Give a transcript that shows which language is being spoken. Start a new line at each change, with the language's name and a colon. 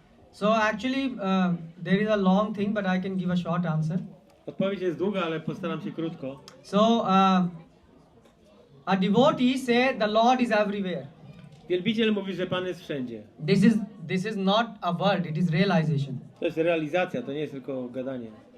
English: So actually, there is a long thing, but I can give a short answer.
Polish: Odpowiedź jest długa, ale postaram się krótko.
English: So, a devotee say the Lord is everywhere.
Polish: Wielbiciel mówi, że Pan jest wszędzie.
English: This is not a word, it is realization.
Polish: To jest realizacja, to nie jest tylko gadanie.